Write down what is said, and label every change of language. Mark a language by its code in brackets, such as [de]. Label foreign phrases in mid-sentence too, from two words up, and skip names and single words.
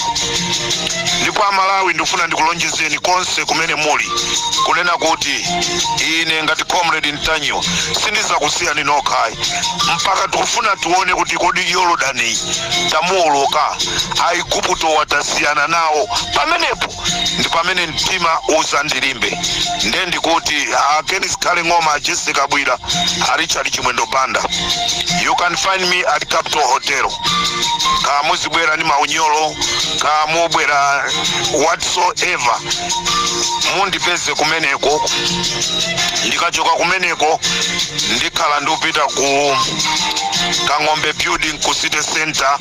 [ny] Ndipo Amalawi ndifuna ndikulonjezeni konse kumene muli kunena kuti ine ngati Comrade Ntanyowa sindizakusiyani nokha mpaka tikufuna tione kuti kodi Yorodani tamuoloka Aigupto watasiyana nawo. Pamenepo ndi pamene mtima uzandilimbe. Nde ndikuti Kenis Khale Ng'oma, Jessica Bwira, Richard Chimwendo Banda. [en] You can find me at Capital Hotel. [ny] Ka muzibwera ni maunyolo, ka mubwera whatsoever, mundipeze kumeneko. Ndikachoka kumeneko ndikhala ndupita ku Kang'ombe Building ku City Center.